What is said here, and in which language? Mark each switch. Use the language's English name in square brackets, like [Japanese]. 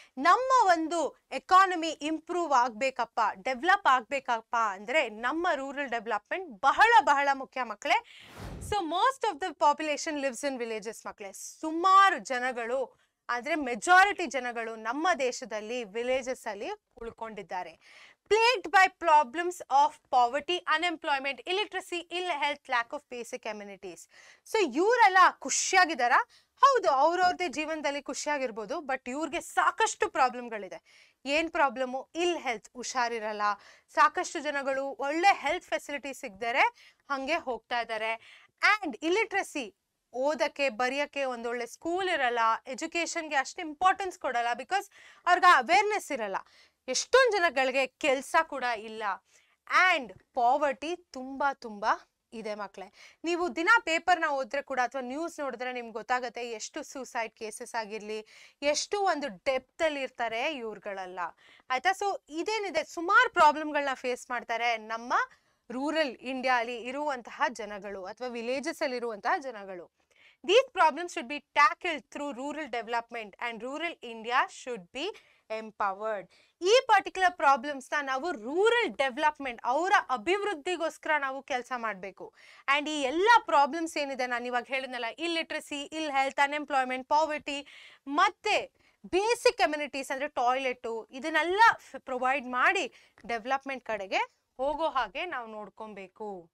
[Kannada] ನಮ್ಮ ಒಂದು economy improve ಆಗ್ಬೇಕಪ್ಪ, develop ಆಗ್ಬೇಕಪ್ಪ ಅಂದ್ರೆ ನಮ್ಮ ರೂರಲ್ ಡೆವಲಪ್ಮೆಂಟ್ ಬಹಳ ಬಹಳ ಮುಖ್ಯ ಮಕ್ಕಳೇ. So [English] most of the population lives in villages [Kannada] ಮಕ್ಕಳೇ. ಸುಮಾರು ಜನಗಳು ಅಂದ್ರೆ ಮೆಜಾರಿಟಿ ಜನಗಳು ನಮ್ಮ ದೇಶದಲ್ಲಿ ವಿಲೇಜಸ್ ಅಲ್ಲಿ ಉಳ್ಕೊಂಡಿದ್ದಾರೆ. [English] plagued by problems of poverty, unemployment, illiteracy, ill health, lack of basic amenities. [Kannada] So ಇವರೆಲ್ಲ ಖುಷಿಯಾಗಿದ್ದಾರ? ಹೌದು, ಅವ್ರವ್ರದೇ ಜೀವನದಲ್ಲಿ ಖುಷಿಯಾಗಿರ್ಬೋದು, ಬಟ್ ಇವ್ರಿಗೆ ಸಾಕಷ್ಟು ಪ್ರಾಬ್ಲಮ್ಗಳಿದೆ. ಏನ್ ಪ್ರಾಬ್ಲಮ್ಮು? ಇಲ್ ಹೆಲ್ತ್, ಹುಷಾರಿರಲ್ಲ. ಸಾಕಷ್ಟು ಜನಗಳು ಒಳ್ಳೆ ಹೆಲ್ತ್ ಫೆಸಿಲಿಟಿ ಸಿಗದರೆ ಹಂಗೆ ಹೋಗ್ತಾ ಇದ್ದಾರೆ. ಆ್ಯಂಡ್ ಇಲಿಟ್ರಸಿ, ಓದಕ್ಕೆ ಬರೆಯೋಕ್ಕೆ ಒಂದೊಳ್ಳೆ ಸ್ಕೂಲ್ ಇರಲ್ಲ, ಎಜುಕೇಷನ್ಗೆ ಅಷ್ಟು ಇಂಪಾರ್ಟೆನ್ಸ್ ಕೊಡಲ್ಲ, ಬಿಕಾಸ್ ಅವ್ರಿಗೆ ಅವೇರ್ನೆಸ್ ಇರಲ್ಲ. ಎಷ್ಟೊಂದು ಜನಗಳಿಗೆ ಕೆಲಸ ಕೂಡ ಇಲ್ಲ. ಆ್ಯಂಡ್ ಪಾವರ್ಟಿ ತುಂಬ ಇದೆ ಮಕ್ಕಳೇ. ನೀವು ದಿನ ಪೇಪರ್ನ ಓದಿದ್ರೆ ಕೂಡ ಅಥವಾ ನ್ಯೂಸ್ ನೋಡಿದ್ರೆ ನಿಮ್ಗೆ ಗೊತ್ತಾಗುತ್ತೆ ಎಷ್ಟು ಸೂಸೈಡ್ ಕೇಸಸ್ ಆಗಿರಲಿ, ಎಷ್ಟು ಒಂದು ಡೆಪ್ತಲ್ಲಿ ಇರ್ತಾರೆ ಇವ್ರುಗಳೆಲ್ಲ, ಆಯಿತಾ. ಸೊ ಇದೇನಿದೆ, ಸುಮಾರು ಪ್ರಾಬ್ಲಮ್ಗಳನ್ನ ಫೇಸ್ ಮಾಡ್ತಾರೆ ನಮ್ಮ ರೂರಲ್ ಇಂಡಿಯಾಲಿ ಇರುವಂತಹ ಜನಗಳು ಅಥವಾ ವಿಲೇಜಸಲ್ಲಿ ಇರುವಂತಹ ಜನಗಳು. [English] These problems should be tackled through rural development and rural India should be empowered. [Kannada] ಈ ಪರ್ಟಿಕ್ಯುಲರ್ ಪ್ರಾಬ್ಲಮ್ಸ್ನ ನಾವು ರೂರಲ್ ಡೆವಲಪ್ಮೆಂಟ್, ಅವರ ಅಭಿವೃದ್ಧಿಗೋಸ್ಕರ ನಾವು ಕೆಲಸ ಮಾಡಬೇಕು. ಆ್ಯಂಡ್ ಈ ಎಲ್ಲ ಪ್ರಾಬ್ಲಮ್ಸ್ ಏನಿದೆ ನಾನು ಇವಾಗ ಹೇಳಿದ್ನಲ್ಲ, ಇಲ್ಲಿಟ್ರಸಿ, ಇಲ್ ಹೆಲ್ತ್, ಅನ್ಎಂಪ್ಲಾಯ್ಮೆಂಟ್, ಪಾವರ್ಟಿ ಮತ್ತು ಬೇಸಿಕ್ ಕಮ್ಯುನಿಟೀಸ್ ಅಂದರೆ ಟಾಯ್ಲೆಟು, ಇದನ್ನೆಲ್ಲ ಪ್ರೊವೈಡ್ ಮಾಡಿ ಡೆವಲಪ್ಮೆಂಟ್ ಕಡೆಗೆ ಹೋಗೋ ಹಾಗೆ ನಾವು ನೋಡ್ಕೊಬೇಕು.